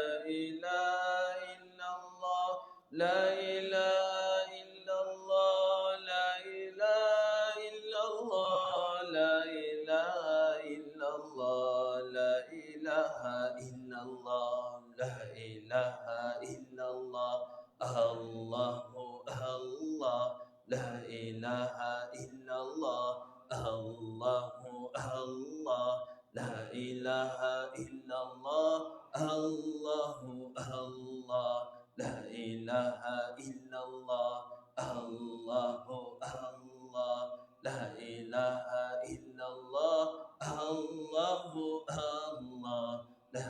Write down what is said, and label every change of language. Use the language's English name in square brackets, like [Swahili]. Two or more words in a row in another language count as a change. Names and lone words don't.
[Arabic] إله إلا الله، لا إله إلا الله، لا إله إلا الله، لا إله إلا الله، لا إله إلا الله، لا إله إلا الله, الله الله، لا إله إلا الله. الله الله، لا إله إلا الله، الله الله، لا إله إلا الله، الله الله، لا إله إلا الله، الله الله، لا